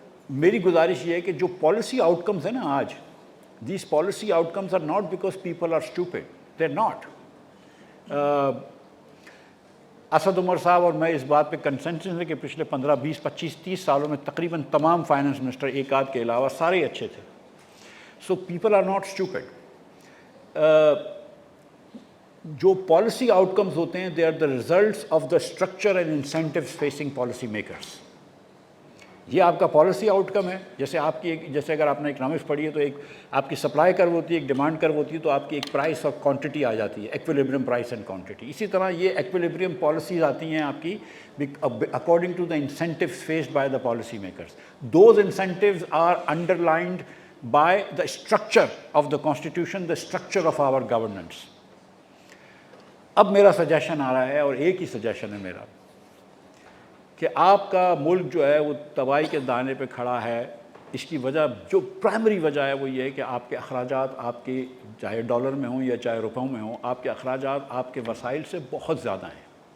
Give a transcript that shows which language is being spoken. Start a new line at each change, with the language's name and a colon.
Urdu: میری گزارش یہ ہے کہ جو پالیسی آؤٹ کمز ہیں نا آج,
English: these policy outcomes are not
Urdu: because people are stupid, they are not. Asad Umar صاحب اور میں اس بات پہ کنسنسس ہے کہ پچھلے 15 20 25 30 سالوں میں تقریباً تمام فائنانس منسٹر ایک آدھ کے علاوہ سارے اچھے تھے.
English: So people are not stupid.
Urdu: جو پالیسی آؤٹ کمز ہوتے ہیں
English: They are the results of the structure and incentives facing policy makers.
Urdu: یہ آپ کا پالیسی آؤٹ کم ہے. جیسے اگر آپ نے اکنامکس پڑھی ہے تو ایک آپ کی سپلائی کرو ہوتی ہے, ایک ڈیمانڈ کرو ہوتی ہے, تو آپ کی ایک پرائس اور کوانٹٹی آ جاتی ہے,
English: Equilibrium price and quantity.
Urdu: اسی طرح یہ ایکویلیبریم پالیسیز آتی ہیں آپ کی
English: According to the incentives faced by the policy makers. Those incentives are underlined by the structure of the constitution, the structure of our governance.
Urdu: اب میرا سجیشن آ رہا ہے, اور ایک ہی سجیشن ہے میرا, کہ آپ کا ملک جو ہے وہ تباہی کے دانے پہ کھڑا ہے. اس کی وجہ جو پرائمری وجہ ہے وہ یہ ہے کہ آپ کے اخراجات, آپ کے چاہے ڈالر میں ہوں یا چاہے روپوں میں ہوں, آپ کے اخراجات آپ کے وسائل سے بہت زیادہ ہیں.